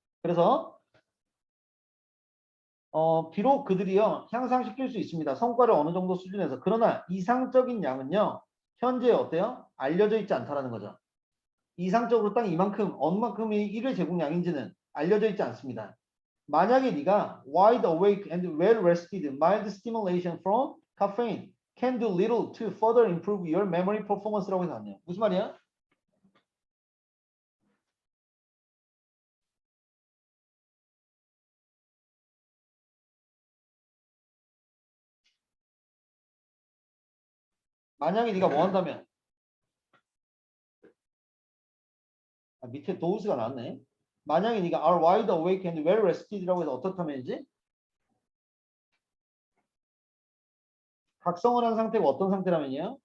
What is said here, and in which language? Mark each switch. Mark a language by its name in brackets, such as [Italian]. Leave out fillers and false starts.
[Korean] 그래서 비록 그들이요 향상시킬 수 있습니다. 성과를 어느 정도 수준에서. 그러나 이상적인 양은요 현재 어때요? 알려져 있지 않다라는 거죠. 이상적으로 딱 이만큼 얼마큼이 1회 제공량인지는 알려져 있지 않습니다. 만약에 네가 [English] wide awake and well rested mild stimulation from caffeine can do little to further improve your memory performance [Korean] 라고 해서 나왔네요. 무슨 말이야? 만약에 네가 뭐 한다면 밑에 도우스가 나왔네. 만약에 네가 [English] are wide awake and well rested [Korean] 라고 해서 어떻다면이지? 각성을 한 상태가 어떤 상태라면요?